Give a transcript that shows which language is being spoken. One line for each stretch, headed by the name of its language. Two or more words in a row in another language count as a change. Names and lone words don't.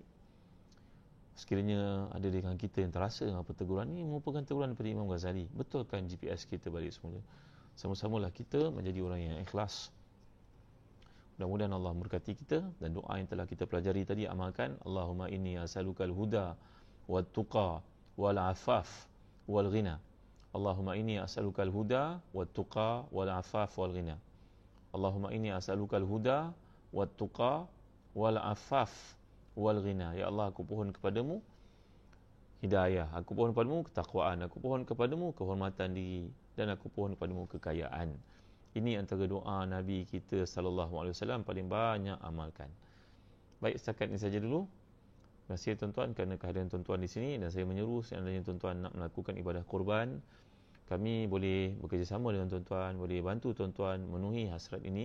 Malay: Sekiranya ada di kalangan kita yang terasa dengan apa teguran ini merupakan teguran daripada Imam Ghazali, betulkan GPS kita balik semula. Sama-samalah kita menjadi orang yang ikhlas. Mudah-mudahan Allah memberkati kita, dan doa yang telah kita pelajari tadi amalkan.
Arabic: اللهم إني أسألك الهدى والتقى والعفاف والغنى. اللهم إني أسألك الهدى والتقى والعفاف والغنى. اللهم إني أسألك الهدى والتقى والعفاف والغنى.
Malay: Ya Allah, aku pohon kepadamu hidayah, aku pohon kepadamu ketakwaan, aku pohon kepadamu kehormatan diri, dan aku pohon kepadamu kekayaan. Ini antara doa Nabi kita
Arabic: صلى الله عليه وسلم
Malay: paling banyak amalkan. Baik, setakat ini saja dulu. Terima kasih tuan-tuan kerana kehadiran tuan-tuan di sini, dan saya menyeru seandainya tuan-tuan nak melakukan ibadah kurban, kami boleh bekerjasama dengan tuan-tuan, boleh bantu tuan-tuan memenuhi hasrat ini.